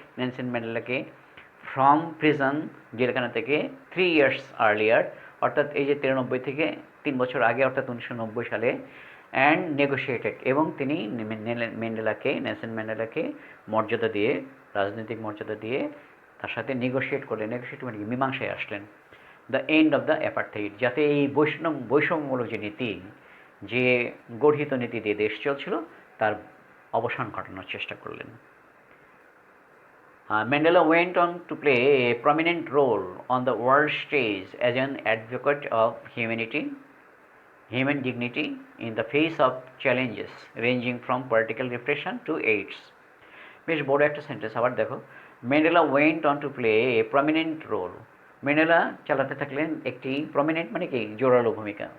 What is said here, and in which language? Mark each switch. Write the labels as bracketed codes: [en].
[bn] Nelson ম্যান্ডেলাকে, [en] from prison, [bn] জেলখানা থেকে, [en] 3 years earlier, [bn] অর্থাৎ এই যে 93 থেকে 3 বছর আগে, অর্থাৎ 1990 সালে, [en] and negotiated, [bn] এবং তিনি নেলসন ম্যান্ডেলাকে মর্যাদা দিয়ে, রাজনৈতিক মর্যাদা দিয়ে তার সাথে নেগোশিয়েট করলেন। নেগোশিয়েট মানে কি? মীমাংসায় আসলেন। [en] the end of the apartheid, [bn] যাতে এই বৈষম্যমূলক যে নীতি, যে গঠিত নীতি দিয়ে দেশ চলছিল, তার অবসান ঘটানোর চেষ্টা করলেন। [en] Mandela went on to play a prominent role on the world stage as an advocate of human dignity in the face of challenges ranging from political repression to AIDS. [bn] বেশ বড় একটা সেন্টেন্স, আবার দেখো, [en] Mandela went on to play a prominent role. [bn] Mandela চালাতে থাকলেন একটি, prominent মানে কি? জোরালো ভূমিকা।